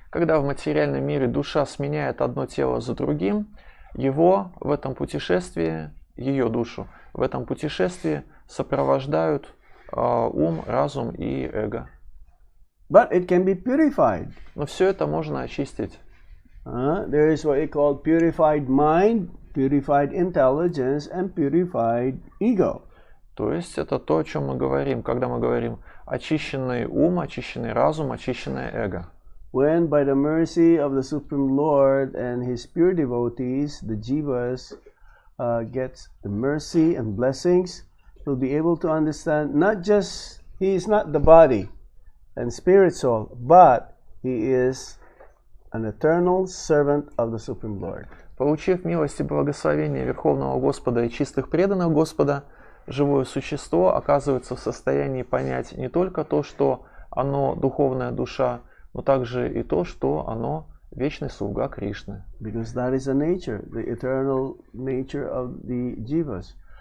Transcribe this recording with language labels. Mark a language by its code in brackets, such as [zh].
[ru] Когда в материальном мире душа сменяет одно тело за другим, его в этом путешествии, ее душу, в этом путешествии сопровождают ум, разум и эго. [en] But it can be purified. [ru] Но все это можно очистить. [en] There is what we call purified mind, purified intelligence, and purified ego. [ru] То есть это то, о чем мы говорим, когда мы говорим очищенный ум, очищенный разум, очищенное эго. [en] When by the mercy of the Supreme Lord and his pure devotees, the jivas gets the mercy and blessings, will be able to understand not just he is not the body and spirit soul, but he is an eternal servant of the Supreme Lord. [ru] Получив милость и благословение Верховного Господа и чистых преданных Господа, живое существо оказывается в состоянии понять не только то, что оно духовная душа, но также и то, что оно вечный слуга Кришны. [en] Because that is the nature, the eternal nature of the jivas.